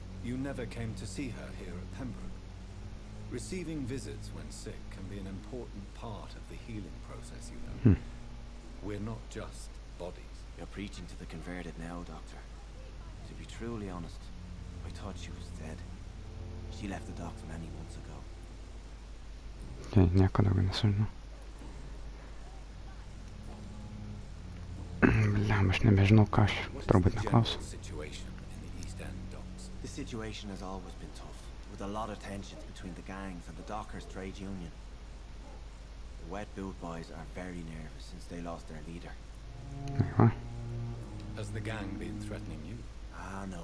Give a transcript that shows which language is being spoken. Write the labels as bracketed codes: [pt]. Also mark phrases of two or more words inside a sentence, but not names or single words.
[en] You never came to see her here at Pembroke? Receiving visits when sick can be an important part of the healing process, you know. We're not just bodies. You're preaching to the converted now, Doctor. To be truly honest, I thought she was dead. She left the doctor many months ago. [lt] Okei, nieko daugiau nesužinau. Bliam, aš nebežinau, ką aš turbūt neklausiu. [en] The situation has always been tough, with a lot of tensions between the gangs and the dockers' trade union. The wet boot boys are very nervous since they lost their leader. [lt] Va. [en] Has the gang been threatening you? Ah, no.